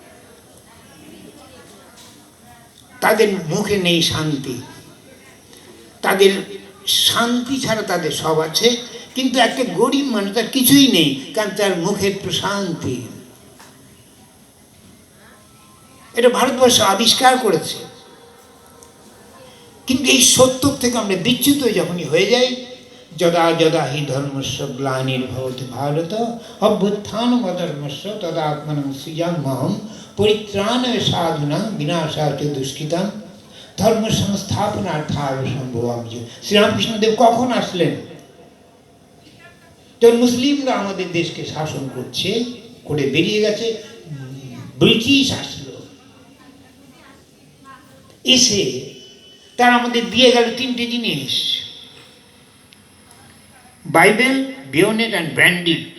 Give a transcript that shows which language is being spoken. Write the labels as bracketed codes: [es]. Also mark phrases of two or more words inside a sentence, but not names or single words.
[bn] তাদের মুখে নেই শান্তি, তাদের শান্তি ছাড়া তাদের সব আছে, কিন্তু একটা গরিব মানুষ তার কিছুই নেই, কারণ তার মুখে প্রশান্তি। এটা ভারতবর্ষ আবিষ্কার করেছে। কিন্তু এই সত্য থেকে আমরা বিচ্যুত যখনই হয়ে যাই, [sa] যদা যদা হি ধর্মস্য গ্লানির্ভবতি ভারত অভ্যুত্থানম অধর্মস্য তদা আত্মানং সৃজাম্যহম পরিত্রাণায় সাধুনাং বিনাশায় দুষ্কৃতাং ধর্ম সংস্থাপনার্থায় সম্ভবামি। [bn] শ্রীরামকৃষ্ণদেব কখন আসলেন? তো মুসলিমরা আমাদের দেশকে শাসন করছে, করে বেরিয়ে গেছে, ব্রিটিশ আসলো, এসে তারা আমাদের দিয়ে গেল 3টে জিনিস, [en] Bible, bayonet and brandy.